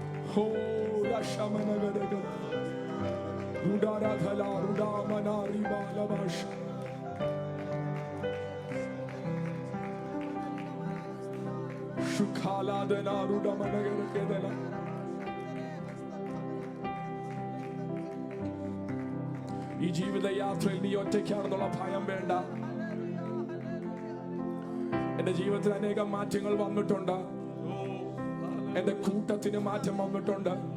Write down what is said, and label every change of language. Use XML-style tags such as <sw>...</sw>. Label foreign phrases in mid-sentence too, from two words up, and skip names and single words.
<ml>Oh, Rashamanagadaga. Rudaradhala, Rudamana, Ribalavash. Shukhala, Dena, Rudamanagadagadala. ഈ ജീവിത യാത്രയിൽ നീ ഒറ്റയ്ക്കാണെന്നുള്ള ഭയം വേണ്ട. എന്റെ ജീവിതത്തിൽ അനേകം മാറ്റങ്ങൾ വന്നിട്ടുണ്ട്. എന്റെ കൂട്ടത്തിന് മാറ്റം വന്നിട്ടുണ്ട്.</ml>